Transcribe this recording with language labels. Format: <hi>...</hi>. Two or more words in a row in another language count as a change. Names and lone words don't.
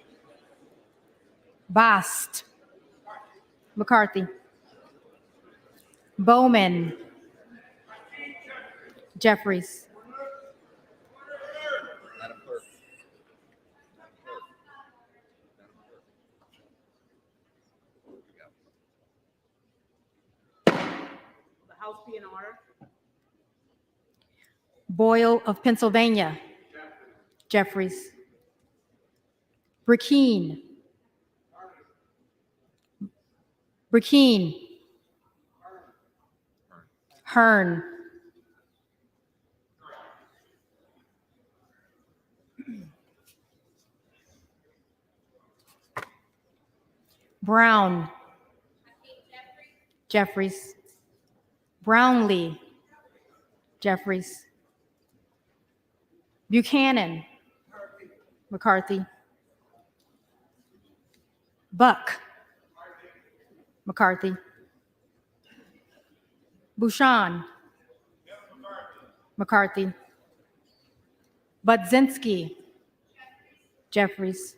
<en>Bast, McCarthy. Bowman, Jeffries. The House be in order. Boyle of Pennsylvania, Jeffries. Burkeen, Burkeen. Hearn, Brown, Jeffries. Brownlee, Jeffries. Buchanan, McCarthy. Buck, McCarthy. Bouchon, McCarthy. Budzinski, Jeffries.</en>